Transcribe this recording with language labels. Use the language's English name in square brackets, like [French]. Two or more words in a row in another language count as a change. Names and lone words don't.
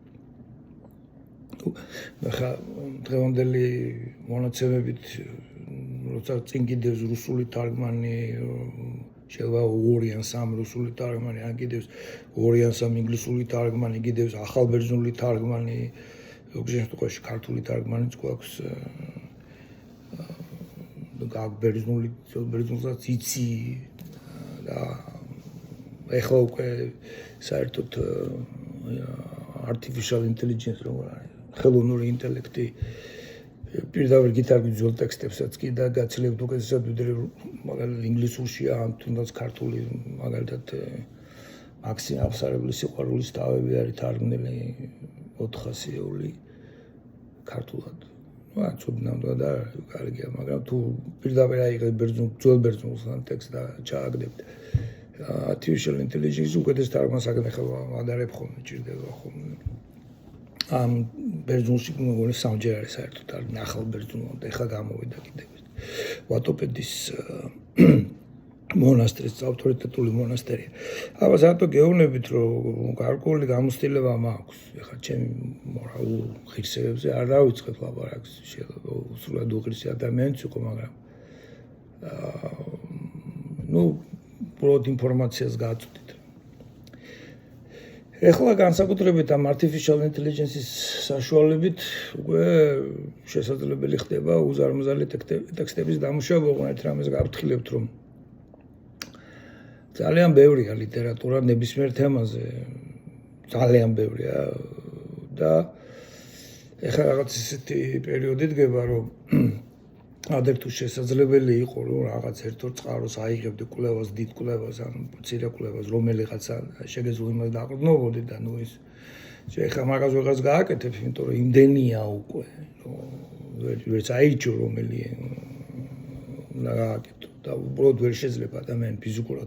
[Georgian] ხა დღევანდელი მონაცემებით როცა წინ კიდევ რუსული თარგმანი შეიძლება 2 ან 3 რუსული თარგმანი, ან კიდევ 2 ან 3 ინგლისური თარგმანი, კიდევ ახალბერძნული თარგმანი, ზოგიერთ შემთხვევაში ქართული თარგმანიც გვაქვს. ბერძნულსაც იცი და ეხლა უკვე საერთოდ [English] artificial intelligence [Georgian] როგორ არის ხელოვნური ინტელექტი პირდაპირ გითარგმნი ძველ ტექსტებსაც კი და გაცილებით უკეთესად ვიდრე მაგალითად ინგლისურში ან თუნდაც ქართული მაგალითად მაქსიმ აღსარებლის სიყვარულის თავები არის თარგმნილი 400-ეული ქართულად. ცუდნამდე და კარგია, მაგრამ თუ პირდაპირ აიღებ ძველ ბერძნულს ან ტექსტს და ჩააგდებთ [English] artificial intelligence [Georgian] უკეთეს თარგმანს აკეთება, ადარებ ხოლმე, ჭირდება ხოლმე. ამ ბერძნულში მოგონი სამჯერ არის საერთოდ ახალ ბერძნულად, ეხლა გამოვიდა კიდევ. ვატოპედის მონასტრის ავტორიტეტული მონასტერია. აბა საერთოდ გეუბნებით, რომ გარკვეული გამოცდილება მაქვს. ეხლა ჩემი მორალურ ღირსებებზე არ დავიწყებ ლაპარაკს, შეიძლება სრულად უღირსი ადამიანიც იყო, მაგრამ უბრალოდ ინფორმაციას გაწვდით. ეხლა განსაკუთრებით ამ [English] artificial intelligence- [Georgian] ის საშუალებით უკვე შესაძლებელი ხდება უზარმაზარი ტექსტების დამუშავება, უყურეთ რამეს გავფრთხილებთ, რომ ძალიან ბევრია ლიტერატურა ნებისმიერ თემაზე, ძალიან ბევრია და ეხლა რაღაც ისეთი პერიოდი დგება, რომ ადერ თუ შესაძლებელი იყო, რომ რაღაც ერთ-ორ წყაროს აიღებდი კვლევას, დიდ კვლევას, ან მცირე კვლევას, რომელიღაცა შეგეძლო იმას დაყრდნობოდი და ის ეხლა მაგას ვეღარც გააკეთებ, იმიტომ რომ იმდენია უკვე, ვერც აირჩიო რომელი უნდა გააკეთო და უბრალოდ ვერ შეიძლება ადამიანი ფიზიკურად.